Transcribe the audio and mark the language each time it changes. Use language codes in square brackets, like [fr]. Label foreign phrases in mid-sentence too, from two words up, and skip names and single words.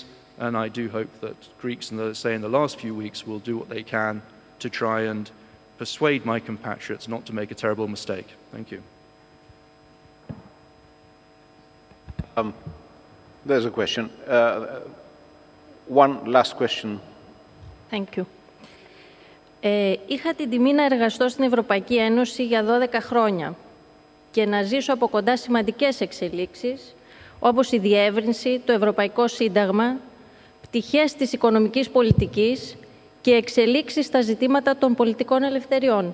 [en] And I do hope that Greeks, in the last few weeks, will do what they can to try and persuade my compatriots not to make a terrible mistake. Thank you. There's a question. One last question. Thank you. [el] Είχα την τιμή να εργαστώ στην Ευρωπαϊκή Ένωση για 12 χρόνια και να ζήσω από κοντά σημαντικές εξελίξεις, όπως η διεύρυνση, το Ευρωπαϊκό Σύνταγμα, πτυχές της οικονομικής πολιτικής και εξελίξεις στα ζητήματα των πολιτικών ελευθεριών.